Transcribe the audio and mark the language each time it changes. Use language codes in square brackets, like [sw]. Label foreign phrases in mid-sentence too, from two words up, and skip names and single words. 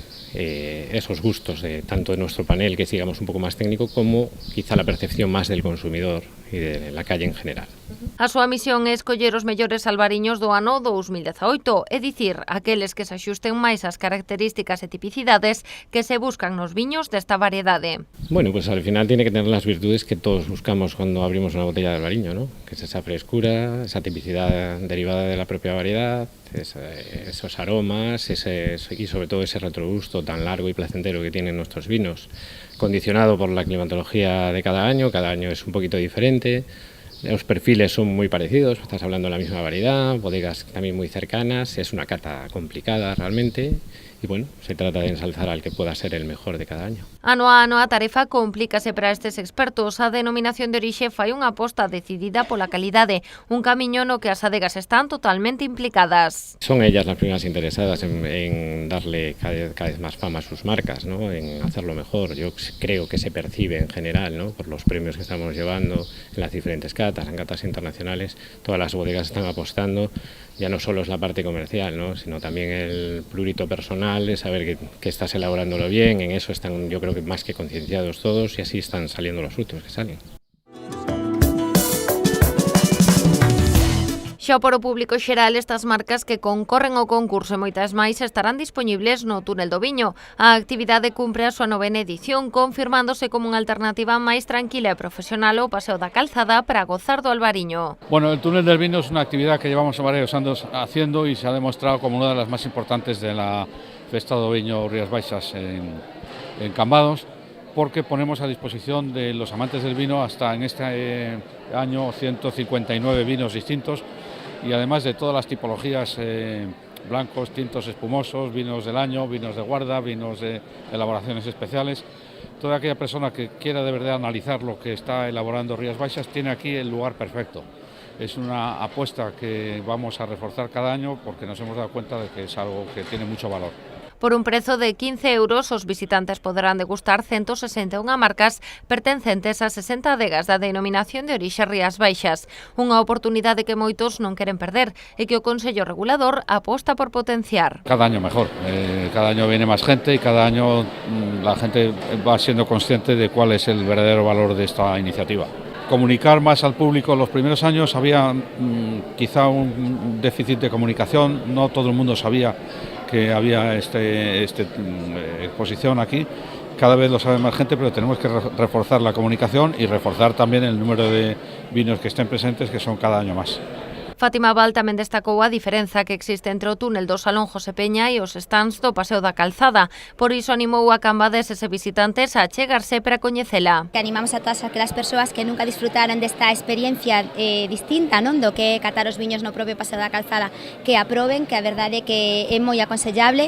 [es] esos gustos tanto de nuestro panel, que sigamos un poco más técnico, como quizá la percepción más del consumidor e de la calle en general. [gl] A súa misión é escoller os mellores albariños do ano 2018, é dicir, aqueles que se axusten máis ás características e tipicidades que se buscan nos viños desta variedade. [es] Bueno, pues al final tiene que tener las virtudes que todos buscamos cuando abrimos una botella de albariño, ¿no? Que es esa frescura, esa tipicidad derivada de la propia variedad, esos aromas y sobre todo ese retrogusto tan largo y placentero que tienen nuestros vinos, condicionado por la climatología de cada año es un poquito diferente. Los perfiles son muy parecidos, estás hablando de la misma variedad, bodegas también muy cercanas, es una cata complicada realmente y bueno, se trata de ensalzar al que pueda ser el mejor de cada año. [gl] Ano a ano a tarefa complícase para estes expertos. A denominación de orixe fai unha aposta decidida pola calidade, un camiño no que as adegas están totalmente implicadas. [es] Son ellas las primeras interesadas en darle cada vez más fama a sus marcas, ¿no? En hacerlo mejor. Yo creo que se percibe en general, ¿no? Por los premios que estamos llevando en las diferentes catas, en catas internacionales, todas las bodegas están apostando. Ya no solo es la parte comercial, ¿no? Sino también el prurito personal de saber que estás elaborándolo bien. En eso están, yo creo que más que concienciados todos, y así están saliendo los frutos que salen. [gl] Xa para o público xeral, estas marcas que concorren ao concurso e moitas máis estarán dispoñibles no Túnel do Viño. A actividade cumpre a súa 9ª edición, confirmándose como unha alternativa máis tranquila e profesional ao Paseo da Calzada para gozar do albariño. [es] Bueno, el Túnel del Vino es una actividad que llevamos varios años haciendo y se ha demostrado como una de las más importantes de la Festa do Viño Rías Baixas en Cambados, porque ponemos a disposición de los amantes del vino hasta en este año 159 vinos distintos, y además de todas las tipologías, blancos, tintos, espumosos, vinos del año, vinos de guarda, vinos de elaboraciones especiales. Toda aquella persona que quiera de verdad analizar lo que está elaborando Rías Baixas tiene aquí el lugar perfecto. Es una apuesta que vamos a reforzar cada año porque nos hemos dado cuenta de que es algo que tiene mucho valor. [gl] Por un prezo de 15 euros, os visitantes poderán degustar 161 marcas pertencentes a 60 adegas da denominación de orixe Rías Baixas. Unha oportunidade que moitos non queren perder e que o Consello Regulador aposta por potenciar. [es] Cada año mejor, cada año viene más gente y cada año la gente va siendo consciente de cuál es el verdadero valor de esta iniciativa. Comunicar más al público. Los primeros años había quizá un déficit de comunicación, no todo el mundo sabía que había esta exposición aquí. Cada vez lo sabe más gente, pero tenemos que reforzar la comunicación y reforzar también el número de vinos que estén presentes, que son cada año más. [gl] Fátima Val tamén destacou a diferenza que existe entre o túnel do Salón José Peña e os stands do Paseo da Calzada. Por iso animou a cambadeses e visitantes a chegarse para coñecela. Que animamos a todas aquelas persoas que nunca disfrutaran desta experiencia distinta, non, do que é catar os viños no propio Paseo da Calzada, que aproben, que a verdade é que é moi aconsellable.